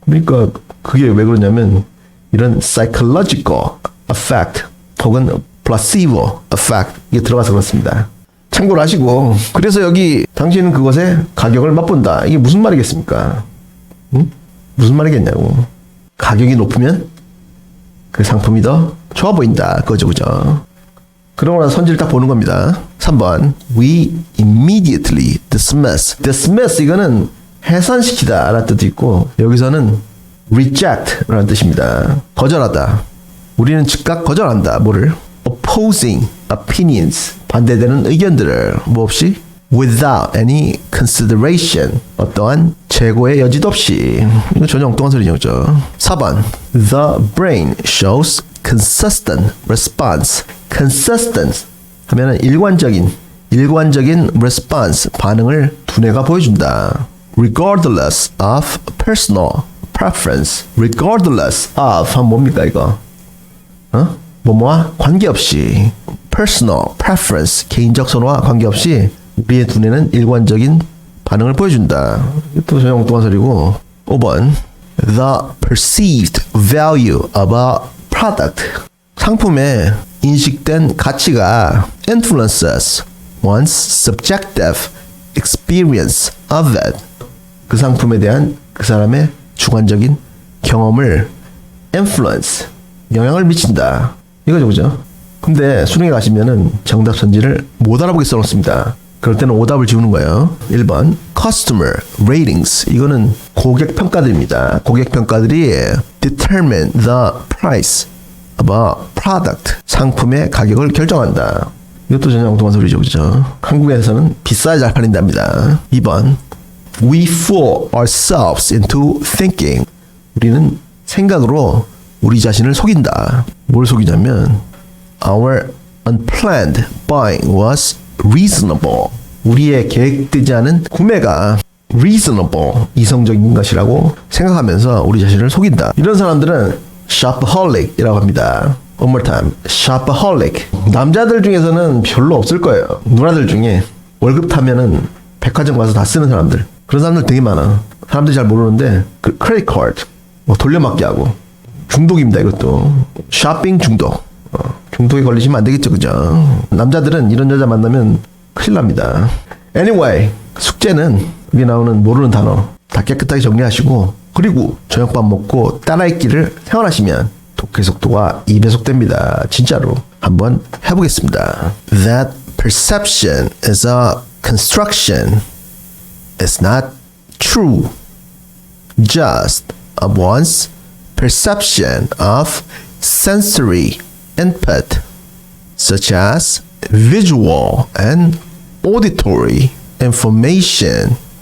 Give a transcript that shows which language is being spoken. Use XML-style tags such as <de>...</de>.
<ko>그러니까 그게 왜 그러냐면 이런</ko> <en>psychological effect</en> <ko>혹은</ko> <en>placebo effect</en> <ko>이게 들어가서 그렇습니다. 참고로 하시고. 그래서 여기 당신은 그것의 가격을 맛본다. 이게 무슨 말이겠습니까? 응? 무슨 말이겠냐고. 가격이 높으면 그 상품이 더 좋아 보인다. 그거죠, 그죠? 그러고 나서 선지를 딱 보는 겁니다. 3번.</ko> <en>We immediately dismiss.</en> <ko>dismiss 이거는 해산시키다 라는 뜻도 있고, 여기서는 reject 라는 뜻입니다. 거절하다. 우리는 즉각 거절한다. 뭐를?</ko> <en>opposing opinions.</en> <ko>반대되는 의견들을 뭐 없이?</ko> <en>without any consideration.</en> <ko>어떠한 재고의 여지도 없이. 이거 전혀 엉뚱한 소리죠. 그죠? 4번.</ko> <en>The brain shows consistent response.</en> <ko>consistent 하면은 일관적인 response, 반응을 두뇌가 보여준다.</ko> <en>regardless of personal preference. regardless of</en> <ko>하면 뭡니까 이거? 뭐뭐와 관계없이.</ko> <en>personal preference,</en> <ko>개인적 선호와 관계없이 우리의 두뇌는 일관적인 반응을 보여준다. 이것도 전혀 엉뚱한 소리고. 5번.</ko> <en>The perceived value of a product.</en> <ko>상품의 인식된 가치가</ko> <en>influences one's subjective experience of it.</en> <ko>그 상품에 대한 그 사람의 주관적인 경험을 influence, 영향을 미친다. 이거죠, 그죠? 근데 수능에 가시면은 정답 선지를 못 알아보게 써놓습니다. 그럴 때는 오답을 지우는 거예요.</ko> <en>1번 Customer Ratings.</en> <ko>이거는 고객 평가들입니다. 고객 평가들이</ko> <en>determine the price of a product.</en> <ko>상품의 가격을 결정한다. 이것도 전혀 엉뚱한 소리죠, 그죠? 한국에서는 비싸야 잘 팔린답니다.</ko> <en>2번 We fool ourselves into thinking.</en> <ko>우리는 생각으로 우리 자신을 속인다. 뭘 속이냐면</ko> <en>Our unplanned buying was reasonable.</en> <ko>우리의 계획되지 않은 구매가 reasonable, 이성적인 것이라고 생각하면서 우리 자신을 속인다. 이런 사람들은 shopaholic이라고 합니다.</ko> <en>One more time. shopaholic.</en> <ko>남자들 중에서는 별로 없을 거예요. 누나들 중에 월급 타면은 백화점 가서 다 쓰는 사람들. 그런 사람들 되게 많아. 사람들이 잘 모르는데 크레딧 카드 뭐 돌려막기 하고 중독입니다. 이것도 쇼핑 중독. 중독에 걸리시면 안 되겠죠, 그죠? 남자들은 이런 여자 만나면 큰일 납니다. Anyway, 숙제는 여기 나오는 모르는 단어 다 깨끗하게 정리하시고, 그리고 저녁밥 먹고 따라읽기를 생활하시면 독해 속도가 2배속 됩니다. 진짜로 한번 해보겠습니다.</ko> <en>That perception is a construction. It's not true. Just of one's perception of sensory input, such as visual and auditory information.</en>